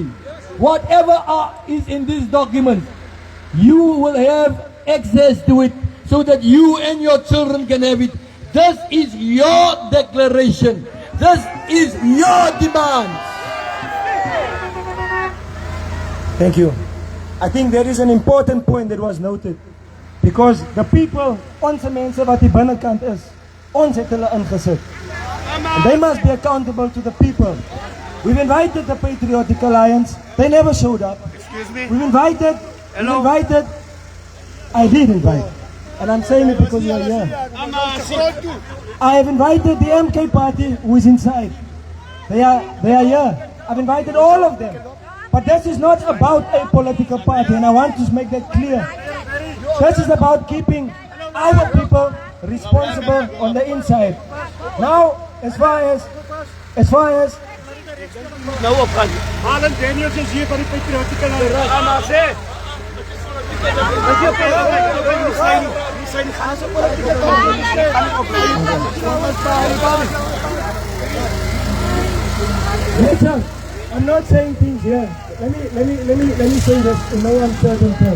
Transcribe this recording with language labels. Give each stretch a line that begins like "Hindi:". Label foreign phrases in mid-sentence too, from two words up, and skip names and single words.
English: Whatever is in this document, you will have access to it so that you and your children can have it. This is your declaration. This is your demand. Thank you. I think there is an important point that was noted. Because the people,
Afrikaans: onze mense wat die binnekant is, ons het hulle ingesit.
English: And they must be accountable to the people. We've invited the Patriotic Alliance. They never showed up. Excuse me? We've invited. Hello? We've invited. I did invite. And I'm saying it because you are here. I have invited the MK party who is inside. They are here. I've invited all of them. But this is not about a political party, and I want to make that clear. This is about keeping our people responsible on the inside. Now, as far as
Afrikaans: nou opgaan. Alan Daniels is hier van die Patriotic Alliance.
English: Listen, I'm not saying things here. Let me say this in no uncertain terms.